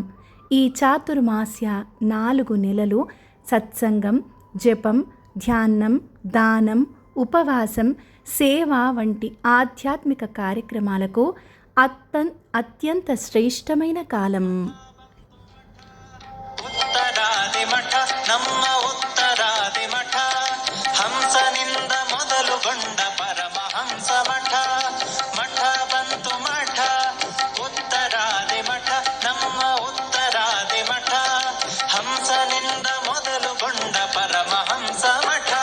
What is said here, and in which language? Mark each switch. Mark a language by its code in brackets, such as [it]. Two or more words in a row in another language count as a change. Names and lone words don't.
[te] ఈ చాతుర్మాస్య 4 నెలలు సత్సంగం, జపం, ధ్యానం, దానం, ఉపవాసం, సేవ వంటి ఆధ్యాత్మిక కార్యక్రమాలకు అత్యంత శ్రేష్టమైన కాలం. ఉత్తరాది మఠ [kn] ನಮ್ಮ ಉತ್ತರಾದಿ ಮಠ ಹಂಸನಿಂದ ಮೊದಲುಗೊಂಡ ಪರಮಹಂಸ ಮಠ ಮಠ ಬಂತು ಮಠ ಉತ್ತರಾದಿ ಮಠ ನಮ್ಮ ಉತ್ತರಾದಿ ಮಠ ಹಂಸನಿಂದ ಮೊದಲುಗೊಂಡ ಪರಮಹಂಸ ಮಠ.